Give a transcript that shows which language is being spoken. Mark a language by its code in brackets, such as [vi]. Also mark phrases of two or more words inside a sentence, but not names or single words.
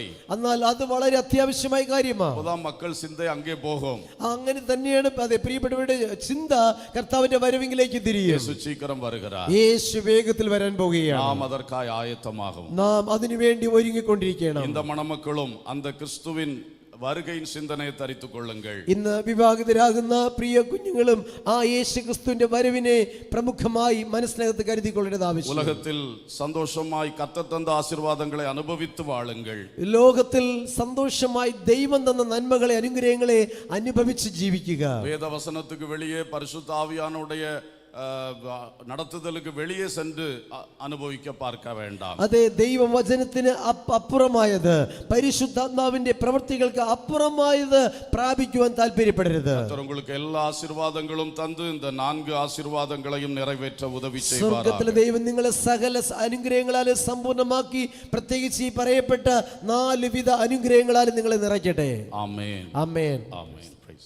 [ml] എന്നാൽ അത് വളരെ അത്യാവശ്യമായ കാര്യമാണ്. [ta] அப்போதான் மக்கள் சிந்தை அங்கே போகும். [ml] അങ്ങനെ തന്നെയാണ് പ്രിയപ്പെട്ടവരുടെ ചിന്ത കർത്താവിന്റെ വരവിലേക്ക് തിരിയും. [ta] இயேசு சீக்கிரம் வருகிறார். [ml] യേശു വേഗത്തിൽ വരാൻ പോകുകയാണ്. [ta] நாம் அதற்காய் ஆயத்தமாகும். [ml] നാം അതിനുവേണ്ടി ഒരുങ്ങിക്കൊണ്ടിരിക്കണം. [ta] இந்த மணமக்களும் அந்த கிறிஸ்துவின் வருகையின் சிந்தனையை தரித்துக் கொள்ளுங்கள். [ml] ഇന്ന് വിവാഹിതരാകുന്ന പ്രിയ കുഞ്ഞുങ്ങളും ആ യേശു ക്രിസ്തുവിന്റെ വരവിനെ പ്രമുഖമായി മനസ്സിനകത്ത് കരുതിക്കൊള്ളേണ്ടത് ആവശ്യം. [ta] உலகத்தில் சந்தோஷமாய் கர்த்தர் தந்த ஆசீர்வாதங்களை அனுபவித்து வாழுங்கள். [ml] ലോകത്തിൽ സന്തോഷമായി ദൈവം തന്ന നന്മകളെ അനുഗ്രഹങ്ങളെ അനുഭവിച്ച് ജീവിക്കുക. [ta] வேதவசனத்துக்கு வெளியே பரிசுத்த ஆவியானுடைய നടത്തുதலுக்கு வெளியே சென்று അനുഭവിக்க பார்க்க வேண்டாம். [ml] അതെ, ദൈവവചനത്തിന് അപ്പുറമായത്, പരിശുദ്ധാത്മാവിന്റെ പ്രവൃത്തികൾക്ക് അപ്പുറമായത് പ്രാപിക്കുവാൻ താല്പര്യപ്പെടരുത്. [ta] உங்களுக்கு எல்லா ஆசீர்வாதங்களும் தந்து இந்த 4 ஆசீர்வாதங்களையும் நிறைவேற்ற உதவி செய்வார். [ml] സ്വർഗ്ഗത്തിലെ ദൈവം നിങ്ങളെ സകല അനുഗ്രഹങ്ങളാൽ സമ്പൂർണ്ണമാക്കി, പ്രത്യേകിച്ച് ഈ പറയപ്പെട്ട 4 വിധ അനുഗ്രഹങ്ങളാൽ നിങ്ങളെ നിറയ്ക്കട്ടെ. ആമേൻ. ആമേൻ. ആമേൻ.